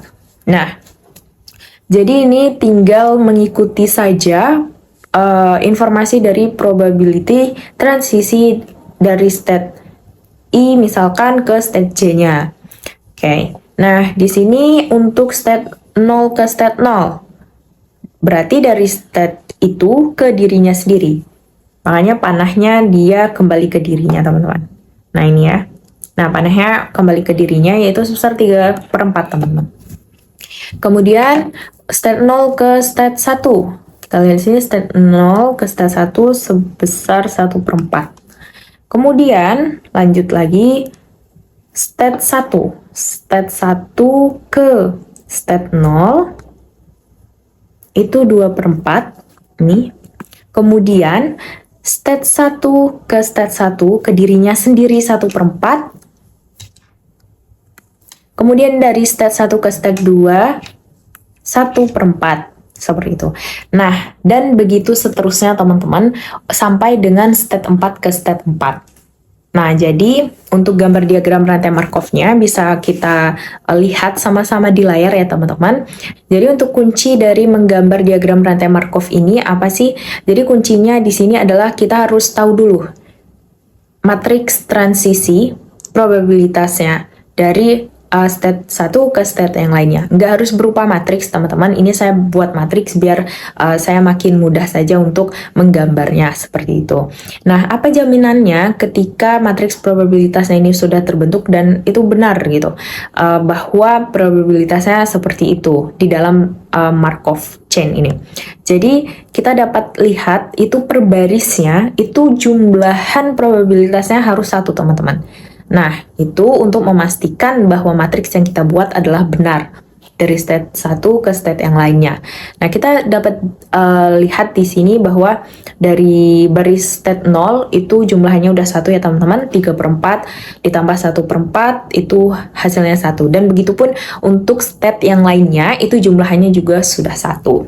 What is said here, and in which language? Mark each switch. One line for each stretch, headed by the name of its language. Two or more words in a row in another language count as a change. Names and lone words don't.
Indonesian: Nah, jadi ini tinggal mengikuti saja informasi dari probability transisi dari state I misalkan ke state J-nya. Oke. Nah, di sini untuk state 0 ke state 0, berarti dari state itu ke dirinya sendiri. Makanya panahnya dia kembali ke dirinya, teman-teman. Nah, ini ya. Nah, panahnya kembali ke dirinya yaitu sebesar 3/4, teman-teman. Kemudian state 0 ke state 1. Kita lihat di sini state 0 ke state 1 sebesar 1/4. Kemudian lanjut lagi state 1. State 1 ke state 0 itu 2/4 nih. Kemudian state 1 ke state 1 ke dirinya sendiri 1/4. Kemudian dari state 1 ke state 2, 1/4. Seperti itu. Nah, dan begitu seterusnya teman-teman, sampai dengan state 4 ke state 4. Nah, jadi untuk gambar diagram rantai Markov-nya bisa kita lihat sama-sama di layar ya teman-teman. Jadi untuk kunci dari menggambar diagram rantai Markov ini apa sih? Jadi kuncinya di sini adalah kita harus tahu dulu matriks transisi probabilitasnya dari state 1 ke state yang lainnya. Nggak harus berupa matriks, teman-teman. Ini saya buat matriks biar saya makin mudah saja untuk menggambarnya seperti itu. Nah, apa jaminannya ketika matriks probabilitasnya ini sudah terbentuk dan itu benar gitu, bahwa probabilitasnya seperti itu di dalam Markov chain ini. Jadi, kita dapat lihat itu per barisnya, itu jumlahan probabilitasnya harus 1, teman-teman. Nah, itu untuk memastikan bahwa matriks yang kita buat adalah benar dari state 1 ke state yang lainnya. Nah, kita dapat lihat di sini bahwa dari baris state 0 itu jumlahnya udah 1 ya teman-teman, 3/4 ditambah 1/4 itu hasilnya 1. Dan begitupun untuk state yang lainnya itu jumlahnya juga sudah 1.